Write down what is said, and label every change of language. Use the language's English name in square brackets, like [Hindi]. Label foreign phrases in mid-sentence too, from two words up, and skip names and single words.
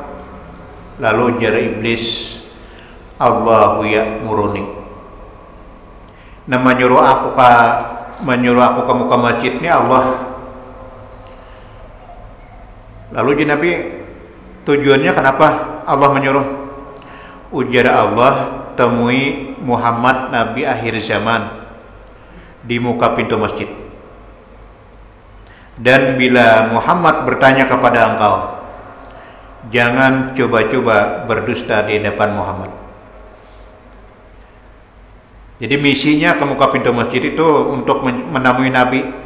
[Banjar] Lalu ujar Iblis, [Arabic] Allahu ya'muruni. [Banjar] Nah, menyuruh aku ke muka masjid ini Allah. Lalu Nabi, tujuannya kenapa Allah menyuruh? Ujar Allah, temui Muhammad Nabi akhir zaman di muka pintu masjid. Dan bila Muhammad bertanya kepada engkau, jangan coba-coba berdusta di hadapan Muhammad. Jadi misinya ke muka pintu masjid itu untuk menemui Nabi.